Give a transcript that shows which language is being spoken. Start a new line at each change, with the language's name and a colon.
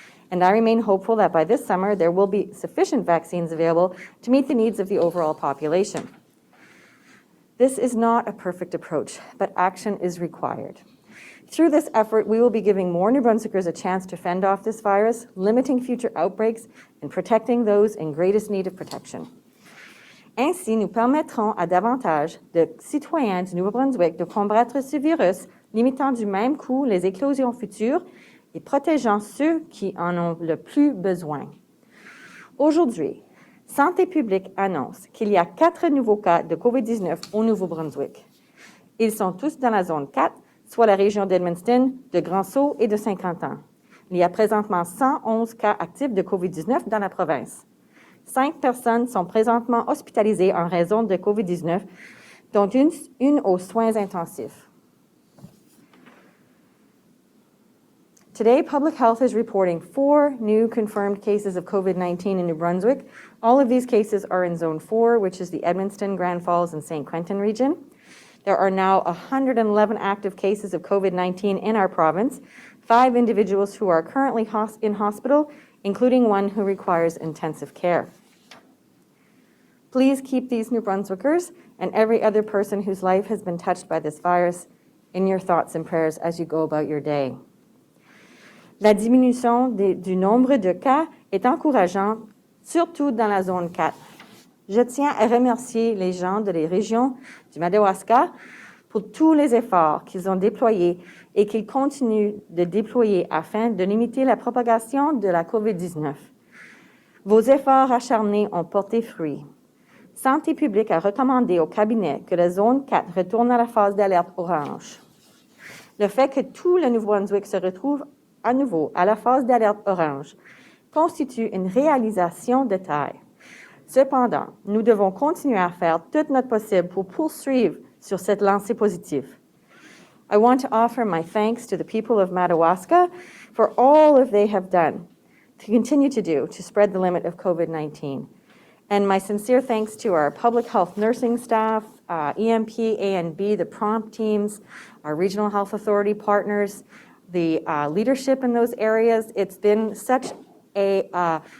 English: And I remain hopeful that by this summer there will be sufficient vaccines available to meet the needs of the overall population. This is not a perfect approach, but action is required. Through this effort, we will be giving more New Brunswickers a chance to fend off this virus, limiting future outbreaks, and protecting those in greatest need of protection.
French: Ainsi, nous permettrons à davantage de citoyens du Nouveau-Brunswick de combattre ce virus, limitant du même coup les éclosions futures et protégeant ceux qui en ont le plus besoin. Aujourd'hui, Santé publique annonce qu'il y a 4 nouveaux cas de COVID-19 au Nouveau-Brunswick. Ils sont tous dans la zone 4, soit la région d'Edmundston, de Grand-Sault et de Saint-Quentin. Il y a présentement 111 cas actifs de COVID-19 dans la province. 5 personnes sont présentement hospitalisées en raison de COVID-19, dont une aux soins intensifs.
English: Today, Public Health is reporting 4 new confirmed cases of COVID-19 in New Brunswick. All of these cases are in Zone 4, which is the Edmundston, Grand Falls, and St. Quentin region. There are now 111 active cases of COVID-19 in our province, 5 individuals who are currently in hospital, including one who requires intensive care. Please keep these New Brunswickers and every other person whose life has been touched by this virus in your thoughts and prayers as you go about your day.
French: La diminution du nombre de cas est encourageante, surtout dans la zone 4. Je tiens à remercier les gens de la région du Madawaska pour tous les efforts qu'ils ont déployés et qu'ils continuent de déployer afin de limiter la propagation de la COVID-19. Vos efforts acharnés ont porté fruit. Santé publique a recommandé au cabinet que la zone 4 retourne à la phase d'alerte orange. Le fait que tout le Nouveau-Brunswick se retrouve à nouveau à la phase d'alerte orange constitue une réalisation de taille. Cependant, nous devons continuer à faire tout notre possible pour poursuivre sur cette lancée positive.
English: I want to offer my thanks to the people of Madawaska for all that they have done to continue to do to spread the limit of COVID-19. And my sincere thanks to our public health nursing staff, EMP, A&B, the prompt teams, our regional health authority partners, the leadership in those areas. It's been such a